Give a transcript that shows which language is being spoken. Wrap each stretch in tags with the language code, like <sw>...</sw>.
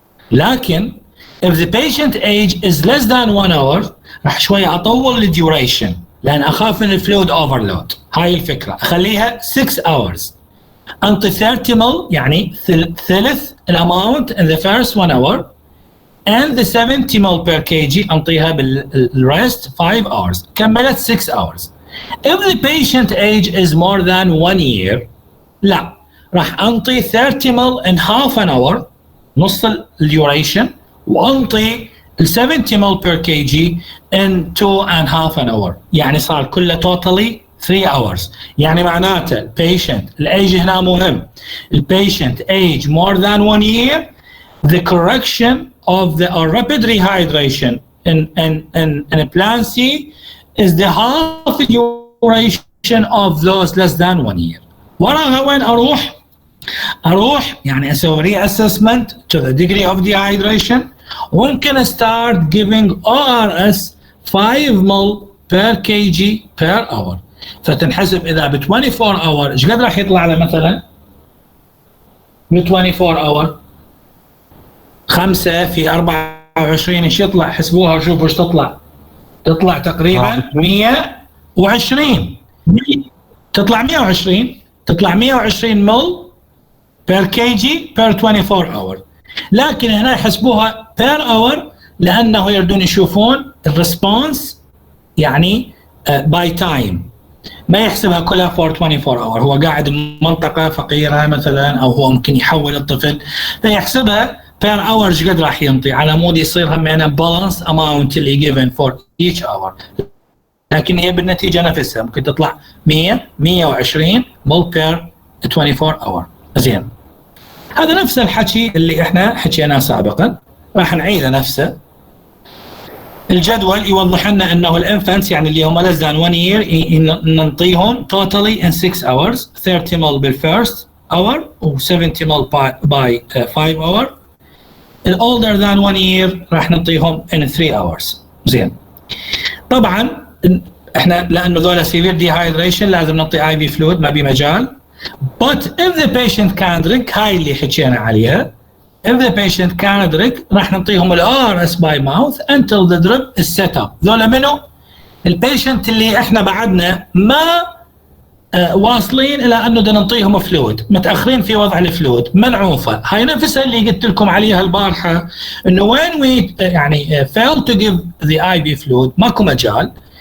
<ar>لكن</ar> <en>if the patient age is less than 1 hour</en> <ar>راح شوية أطول الديوريشن لأن أخاف من الفلويد اوفرلود. هاي الفكرة، أخليها 6 hours.</ar> <en>أنطي 30 ml</en> <ar>يعني ثلث الأماونت</ar> <en>in the first 1 hour and the 70 ml per kg أنطيها بالrest 5 hours. كملت 6 hours. If the patient age is more than 1 year لا،</en> <ar>راح أنطي</ar> <en>30 ml in half an hour</en> <ar>نص الديوريشن، وانطي ال</ar> <en>70 ml per kg in 2.5 an hour.</en> <ar>يعني صار كله توتالي 3 hours. يعني معناته البيشنت الايج هنا مهم.</ar> <en>البيشنت age more than 1 year the correction of the rapid rehydration in plan C is the half duration of those less than 1 year.</en> <ar>وراها وين اروح يعني اسوي</ar> <en>reassessment to the degree of dehydration.</en> <ar>ممكن</ar> <en>start giving ORS 5 ml per kg per hour.</en> <ar>فتنحسب اذا ب 24 hour ايش قد راح يطلع له مثلا؟ ب 24 hour 5 في 24 ايش يطلع؟ حسبوها وشوفوا ايش تطلع. تطلع تقريبا 120. تطلع 120 مل per kg per 24 hour. لكن هنا يحسبوها per hour لانه يردون يشوفون الريسبونس يعني باي تايم، ما يحسبها كلها</ar> <en>for 24 hour.</en> <ar>هو قاعد بمنطقه فقيره مثلا او هو ممكن يحول الطفل فيحسبها بير اور ايش قد راح ينطي على مود يصير همينه بالانس اماونت اللي جيفن فور ايتش اور، لكن هي بالنتيجه نفسها ممكن تطلع 100 120 مول بير 24 اور. زين، هذا نفس الحكي اللي احنا حكيناه سابقا، راح نعيده نفسه. الجدول يوضح لنا انه الانفانتس يعني اللي هم</ar> <en>less than 1 year</en> <ar>ننطيهم</ar> <en>totally in 6 hours 30 ml</en> <ar>بالفيرست اور و 70 ml by 5 hour.</ar> <en>older than 1 year</en> <ar>راح ننطيهم</ar> <en>in 3 hours.</en> <ar>زين، طبعا احنا لانه ذولا severe dehydration لازم نعطي IV fluid ما بمجال.</ar> <en>But if the patient can drink،</en> <ar>هاي اللي حكينا عليها،</ar> <en>if the patient can drink</en> <ar>راح نعطيهم ال</ar> <en>ORS by mouth until the drip is set up.</en> <ar>ذولا منو؟ البيشنت اللي احنا بعدنا ما واصلين الى انه بدنا نعطيهم فلويد، متاخرين في وضع الفلويد، منعوفه. هاي نفسها اللي قلت لكم عليها البارحه، انه when we يعني</ar> <en>fail to give the IV fluid</en> <ar>ماكو مجال.</ar>